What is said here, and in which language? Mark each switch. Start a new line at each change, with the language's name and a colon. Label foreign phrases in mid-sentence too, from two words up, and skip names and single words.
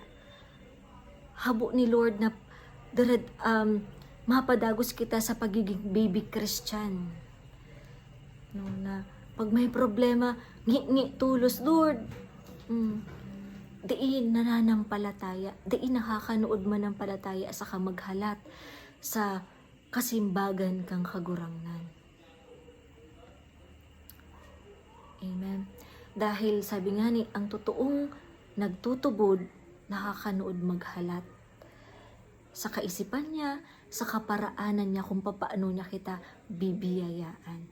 Bikol: Habo ni Lord na mapadagos kita sa pagiging
English: baby Christian.
Bikol: No, na pag may problema, ngi tulos, Lord. Diin nananampalataya, diin nakakanood manampalataya sa kamaghalat sa kasimbagan kang kagurangnan. Amen.
Filipino: Dahil sabi nga ni, ang totoong nagtutubod, nakakanood maghalat. Sa kaisipan niya, sa kaparaanan niya kung paano niya kita bibiyayaan.